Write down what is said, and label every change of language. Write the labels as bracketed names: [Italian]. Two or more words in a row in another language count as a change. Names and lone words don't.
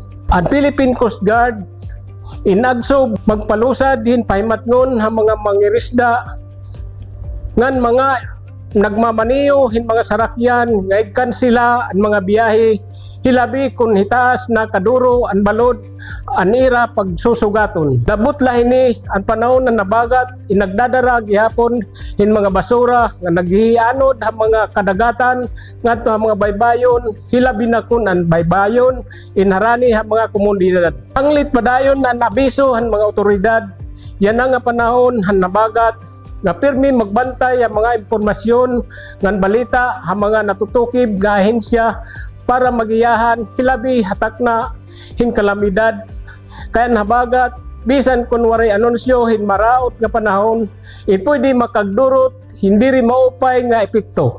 [Waray] Ang Philippine Coast Guard inagsob magpalusad hin pahimatngon ha mga mangirisda ngan mga nagmamaniyo hin mga sarakyan nga igkan sila ang mga biyahe hilabi kun hitaas na kaduro ang balod an ira pagsusugaton. Labot lahini ang panahon na nabagat inagdadara gihapon hin mga basura nga naghihianod ang mga kadagatan ngadto ang mga baybayon hilabi na kun ang baybayon inharani ang mga komunidad. Anglit padayon na nabiso ang mga otoridad yan nga panahon han nabagat nga pirmi magbantay ang mga impormasyon ngan balita ang mga natutukib nga ahensya para magiyahan hilabi hatak na hin kalamidad kaya nabagat bisan kun waray anunsyo hin maraot nga panahon pwede makagdurot hindi rin maupay nga epekto.